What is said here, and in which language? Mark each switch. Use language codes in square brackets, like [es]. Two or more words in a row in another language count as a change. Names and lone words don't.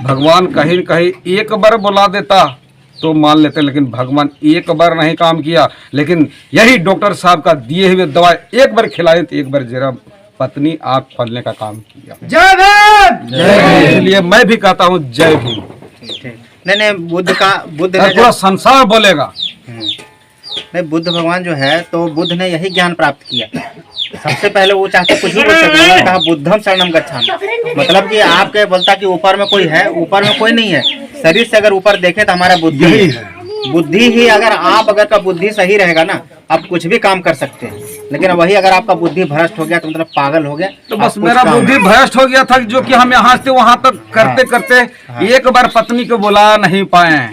[hi] भगवान कहीं कहीं एक बार बुला देता तो मान लेते, लेकिन भगवान एक बार नहीं काम किया, लेकिन यही डॉक्टर साहब का दिए हुए दवा एक बार खिलाए तो एक बार जरा पत्नी आँख खोलने का काम किया। जय भीम। इसलिए मैं भी कहता हूँ जय भीम। नहीं, बुद्ध ने और पूरा संसार बोलेगा। नहीं, बुद्ध भगवान जो है तो बुद्ध ने यही ज्ञान प्राप्त किया। सबसे पहले वो चाहते कुछ भी बोल सकते, उन्होंने कहा [pi] बुद्धम शरणम गच्छामि, [hi] मतलब कि आपके बोलता कि ऊपर में कोई है, ऊपर में कोई नहीं है। शरीर से अगर ऊपर देखे तो हमारा बुद्धि है। बुद्धि ही अगर का बुद्धि सही रहेगा ना, आप कुछ भी काम कर सकते हैं। लेकिन वही अगर आपका बुद्धि भ्रष्ट हो गया तो मतलब पागल हो गया। तो बस मेरा बुद्धि भ्रष्ट हो गया था, जो कि हम यहाँ से वहाँ तक करते करते एक बार पत्नी को बुला नहीं पाए।